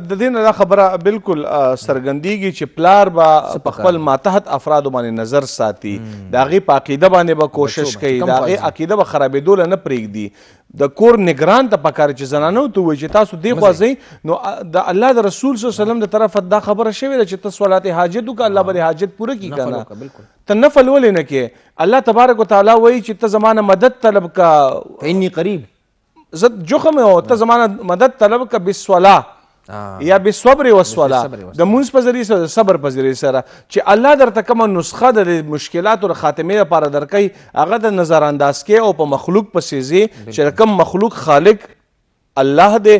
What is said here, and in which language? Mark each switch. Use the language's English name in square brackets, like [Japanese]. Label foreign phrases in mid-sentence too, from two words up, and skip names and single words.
[Pashto] د دې نه دا خبره بالکل څرګندېږي چې پلار به په خپل ماتحت افرادو باندې نظر ساتي، د هغې په عقیده باندې به کوشش کوي، د هغې عقیده به خرابېدو له نه پرېږدي. د کور نگران ته پکار چې زنانو ته وایي چې تاسو دې خوا ځئ، نو د الله د رسول [Arabic] صلی الله علیه وسلم [Pashto] د طرفه دا خبره شوې ده چې ته صلات حاجت وکړه، الله به دې حاجت پوره کړي که نه. ته نفل ولې نه کې؟ [Arabic] الله تبارک وتعالی [Pashto] وایي چې ته زما نه مدد طلب کا، [Arabic] فإني قریب، [Pashto] زه جوخم او ته زما نه مدد طلب کا [Arabic] بالصلاة یا بالصبر والصلاة، [Pashto] د مونځ په ذریعې سره، د صبر په ذریعې سره، چې الله درته کومه نسخه د مشکلاتو د خاتمې لپاره درکوي هغه د نظر انداز کې او په مخلوق پسې ځې چې کوم مخلوق خالق الله دی.